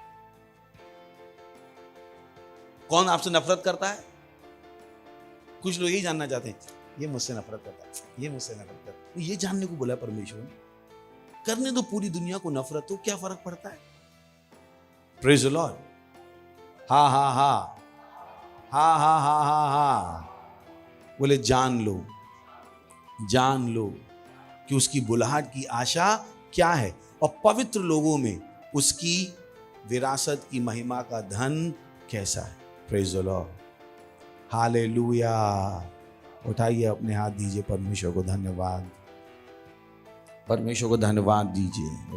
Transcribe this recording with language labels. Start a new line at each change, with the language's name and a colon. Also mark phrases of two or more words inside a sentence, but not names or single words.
Hindi: कौन आपसे नफरत करता है? कुछ लोग यही जानना चाहते हैं, ये मुझसे नफरत करता है, ये मुझसे नफरत करता है। ये जानने को बोला परमेश्वर ने। करने दो पूरी दुनिया को नफरत, तो क्या फर्क पड़ता है?
English: Praise the Lord. हा हा हा हा हा हा हा हा।
Hindi: बोले जान लो, जान लो कि उसकी बुलाहट की आशा क्या है, और पवित्र लोगों में उसकी विरासत की महिमा का धन कैसा है।
English: Praise the Lord. हालेलुया।
Hindi: उठाइए अपने हाथ, दीजिए परमेश्वर को धन्यवाद, परमेश्वर को धन्यवाद दीजिए।